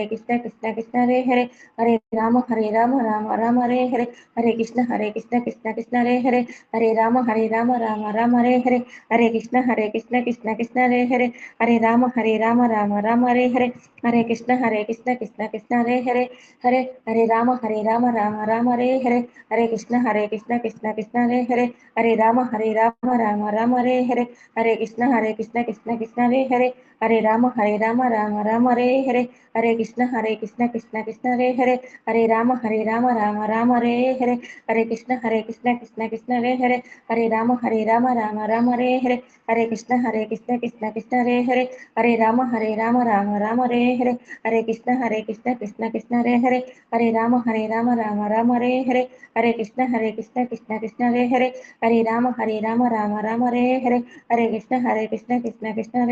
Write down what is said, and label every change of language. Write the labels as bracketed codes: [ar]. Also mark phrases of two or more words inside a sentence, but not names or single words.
[sa] కృష్ణ హరే హరే, హరే రామ రామ రామ హరే హరే, హరే కృష్ణ కృష్ణ హరే హరే, హరే రామ రామ రామ హరే హరే, హరే కృష్ణ కృష్ణ హరే హరే, హరే రామ రామ రామ హరే హరే, హరే కృష్ణ కృష్ణ హరే హరే, హరే రామ రామ రామ హరే హరే, హరే కృష్ణ కృష్ణ హరే హరే, హరే రామ రామ రామ హరే హరే, హరే కృష్ణ కృష్ణ హరే హరే, హరే రామ రామ రామ రే హరే హరే కృష్ణ కృష్ణ కృష్ణ రే హరే హరే రామ రామ రామ రే హరే హరే కృష్ణ కృష్ణ కృష్ణ రే హరే హరే రామ రామ రామ రే హరే హరే కృష్ణ కృష్ణ కృష్ణ రే హరే హరే రామ రామ రామ రే హరే హరే కృష్ణ కృష్ణ కృష్ణ రే హరే హరే రామ రామ రామ రే హరే హరే కృష్ణ కృష్ణ కృష్ణ రే హరే హరే రామ రామ రామ రే హరే హరే కృష్ణ కృష్ణ కృష్ణ రే